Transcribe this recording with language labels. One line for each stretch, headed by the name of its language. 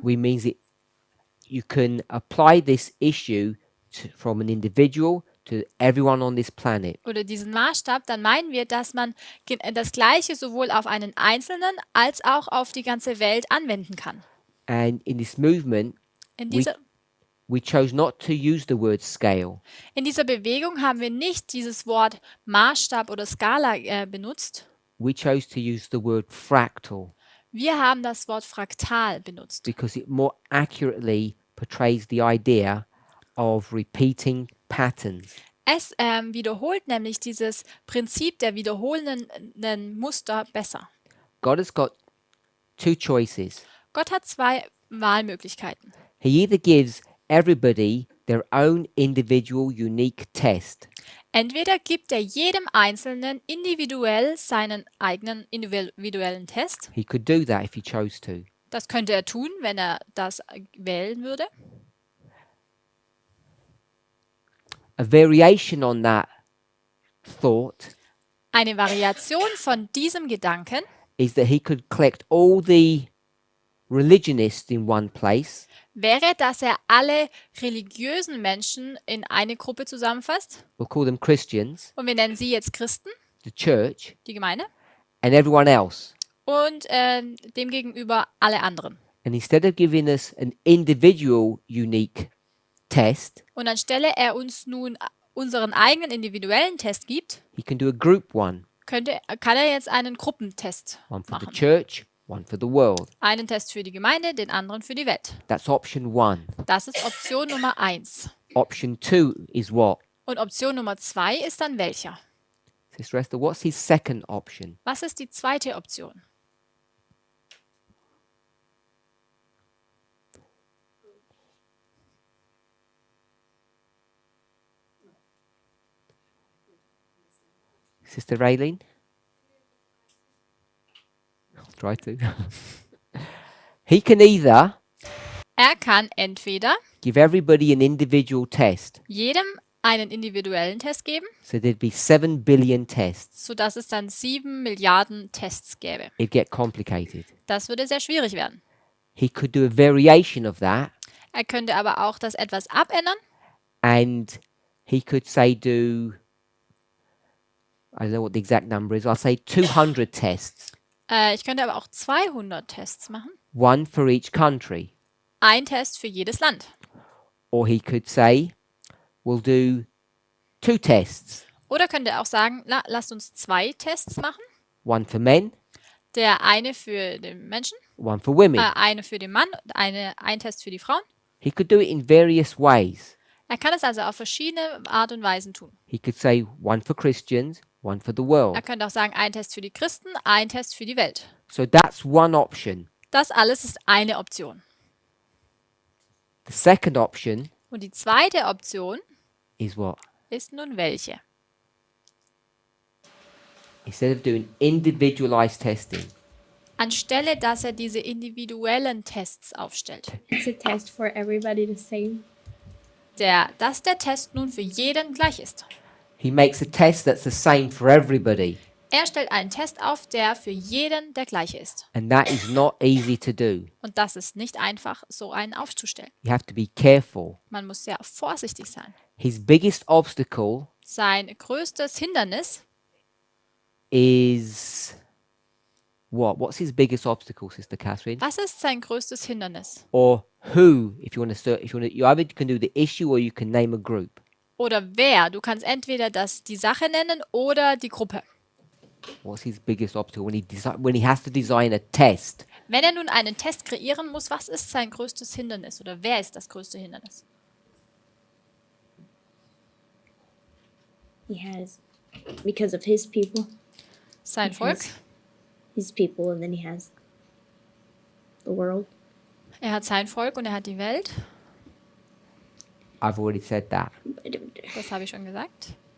English: we means it you can apply this issue from an individual to everyone on this planet.
German: oder diesen Maßstab, dann meinen wir, dass man das Gleiche sowohl auf einen Einzelnen als auch auf die ganze Welt anwenden kann.
English: And in this movement,
German: In
English: we,
German: dieser,
English: we chose not to use the word scale.
German: in dieser Bewegung haben wir nicht dieses Wort Maßstab oder Skala benutzt.
English: We chose to use the word fractal
German: Wir haben das Wort Fraktal benutzt,
English: because it more accurately portrays the idea of repeating patterns.
German: Es wiederholt nämlich dieses Prinzip der wiederholenden Muster besser.
English: God has got two choices.
German: Gott hat zwei Wahlmöglichkeiten.
English: He either gives everybody their own individual unique test,
German: Entweder gibt er jedem Einzelnen individuell seinen eigenen individuellen Test.
English: he could do that if he chose to.
German: Das könnte er tun, wenn er das wählen würde.
English: A variation on that thought
German: Eine Variation von diesem Gedanken
English: is that he could collect all the religionists in one place
German: wäre, dass er alle religiösen Menschen in eine Gruppe zusammenfasst.
English: we'll call them Christians,
German: Und wir nennen sie jetzt Christen,
English: the church,
German: die Gemeinde,
English: and everyone else.
German: und demgegenüber alle anderen.
English: And instead of giving us an individual unique test,
German: Und anstelle er uns nun unseren eigenen individuellen Test gibt,
English: he can do a group one.
German: kann er jetzt einen Gruppentest
English: One for the
German: machen.
English: church, one for the world.
German: Einen Test für die Gemeinde, den anderen für die Welt.
English: That's option one.
German: Das ist Option Nummer 1.
English: Option two is what?
German: Und Option Nummer 2 ist dann welcher?
English: Sister Esther, what's his second option?
German: Was ist die zweite Option?
English: Sister Raylene? I'll try to. He can either
German: Er kann entweder
English: give everybody an individual test,
German: jedem einen individuellen Test geben,
English: so there'd be 7 billion tests.
German: sodass es dann 7 Milliarden Tests gäbe.
English: It'd get complicated.
German: Das würde sehr schwierig werden.
English: He could do a variation of that,
German: Er könnte aber auch das etwas abändern
English: and he could say do, I don't know what the exact number is, I'll say 200 tests,
German: Ich könnte aber auch 200 Tests machen.
English: one for each country.
German: Ein Test für jedes Land.
English: Or he could say, we'll do 2 tests,
German: Oder könnte er auch sagen, lasst uns 2 Tests machen.
English: one for men,
German: Der eine für den Menschen,
English: one for women.
German: eine für den Mann, ein Test für die Frauen.
English: He could do it in various ways.
German: Er kann es also auf verschiedene Art und Weisen tun.
English: He could say one for Christians, one for the world.
German: Er könnte auch sagen, ein Test für die Christen, ein Test für die Welt.
English: So that's one option.
German: Das alles ist eine Option.
English: The second option
German: Und die zweite Option
English: is what?
German: ist nun welche?
English: Instead of doing individualized testing,
German: Anstelle, dass er diese individuellen Tests aufstellt,
English: Is a test for everybody the same?
German: dass der Test nun für jeden gleich ist.
English: he makes a test that's the same for everybody.
German: Er stellt einen Test auf, der für jeden der gleiche ist.
English: And that is not easy to do.
German: Und das ist nicht einfach, so einen aufzustellen.
English: You have to be careful.
German: Man muss sehr vorsichtig sein.
English: His biggest obstacle
German: Sein größtes Hindernis
English: is what? What's his biggest obstacle, Sister Catherine?
German: Was ist sein größtes Hindernis?
English: Or who, if you want to, you either can do the issue or you can name a group.
German: Oder wer? Du kannst entweder die Sache nennen oder die Gruppe.
English: What's his biggest obstacle when he has to design a test?
German: Wenn er nun einen Test kreieren muss, was ist sein größtes Hindernis? Oder wer ist das größte Hindernis?
English: He has, because of his people,
German: Sein
English: He
German: Volk.
English: has his people, and then he has the world.
German: Er hat sein Volk und er hat die Welt.
English: I've already said that.
German: Das habe ich schon gesagt.